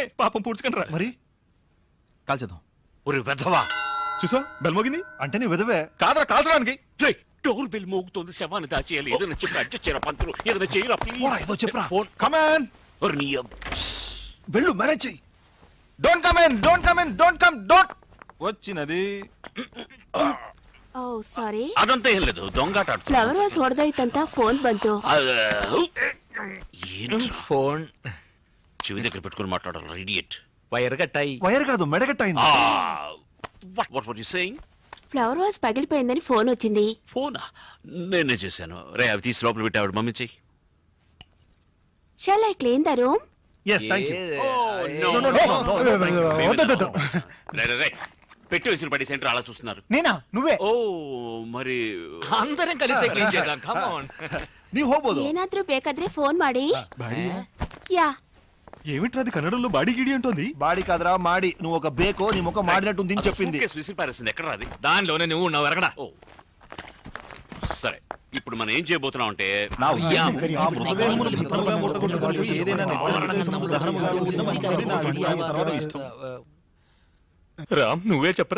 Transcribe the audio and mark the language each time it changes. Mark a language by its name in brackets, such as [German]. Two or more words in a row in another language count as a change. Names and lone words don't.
[Telugu] పాపం పూడ్చుకుంటారా మరి కాల్చేద్దాం. ఒరే వెధవా, చూసా బెల్ మోగింది. అంటే నీ విధవే కాదరా కాల్చడానికి. డోర్ బెల్ మోగుతోంది. శవాన్ని దాచేయాలి. ఏదైనా చెప్పి అడ్జస్ట్ చేయరా పంతులు. ఏదైనా చేయరా ప్లీజ్. ఏదో చెప్పరా. [English] come on. [Telugu] వెళ్ళు, మేనేజ్ చెయ్యి. [English] Don't come in, don't come in, don't come, don't. [Telugu] వచ్చినది. [Kannada] ಓ ಸಾರಿ. ಅದಂತ ಏನ್ లేదు ದೊಂಗಾಟ ಆಡ್ತಾರೆ. [English] flower vase [Kannada] ಹೊಡೆದೋಯ್ತಂತ ಫೋನ್ ಬಂತು. ಏನು [Telugu] ఫోన్ చెవి దగ్గర పెట్టుకొని మాట్లాడాలి. ఇడియట్. వైర్ కట్టాయి. వైర్ కాదు, మెడగట్టయింది. [English] What were you saying? flower vase [Telugu] పగిలిపోయిందని ఫోన్ వచ్చింది. ఫోనా? నేనే చేశాను. రే అవి తీసి లోపల పెట్టి ఆవిడ మమ్మీ చెయ్యి. [English] Shall I clean the room? yes thank you. [Telugu] రే పెట్టి విసిరి పడి సెంటర్ అలా చూస్తున్నారు. నేనా? నువ్వే? ఓ మరి అందరం కలిసి క్లీన్ చేద్దాం. [English] come on. [Kannada] ನೀವು ಹೋಗ್ಬೋದು. ಏನಾದ್ರೂ ಬೇಕಾದ್ರೆ ಫೋನ್ ಮಾಡಿ. [Telugu] యా. ఏమిట్రాది కన్నడంలో బాడీ గిడి అంటోంది. బాడీ కాదురా మాడి. నువ్వు ఒక బేకో నీ ముఖం మాడినట్టుంది అని చెప్పింది. విసిరి పారేసింది. ఎక్కడ రాది? దానిలోనే నువ్వు ఉన్నావు. ఎరగడా. ఓ సరే, ఇప్పుడు మనం ఏం చేయబోతున్నాం అంటే రామ్ నువ్వే చెప్పరా.